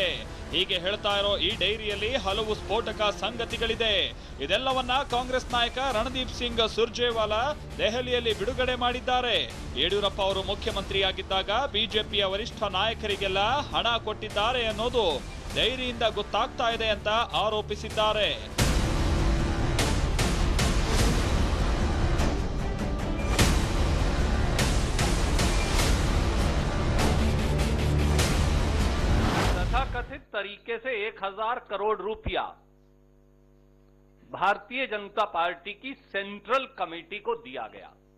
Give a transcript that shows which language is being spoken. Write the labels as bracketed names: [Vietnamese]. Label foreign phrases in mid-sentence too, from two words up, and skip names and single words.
[Kannada] ಹೀಗೆ ಹೇಳ್ತಾ ಇರೋ ಈ ಡೈರಿಯಲ್ಲಿ ಹಲವು ಸ್ಫೋಟಕ ಸಂಗತಿಗಳಿದೆ. ಇದೆಲ್ಲವನ್ನ ಕಾಂಗ್ರೆಸ್ ನಾಯಕ ರಣದೀಪ್ ಸಿಂಗ್ ಸುರ್ಜೇವಾಲಾ ದೆಹಲಿಯಲ್ಲಿ ಬಿಡುಗಡೆ ಮಾಡಿದ್ದಾರೆ. ಯಡಿಯೂರಪ್ಪ ಅವರು ಮುಖ್ಯಮಂತ್ರಿಯಾಗಿದ್ದಾಗ ಬಿಜೆಪಿಯ ವರಿಷ್ಠ ನಾಯಕರಿಗೆಲ್ಲ ಹಣ ಕೊಟ್ಟಿದ್ದಾರೆ ಅನ್ನೋದು ಡೈರಿಯಿಂದ ಗೊತ್ತಾಗ್ತಾ ಇದೆ ಅಂತ ಆರೋಪಿಸಿದ್ದಾರೆ. [Hindi] कथित तरीके से 1000 करोड़ रुपया भारतीय जनता पार्टी की सेंट्रल कमेटी को दिया गया।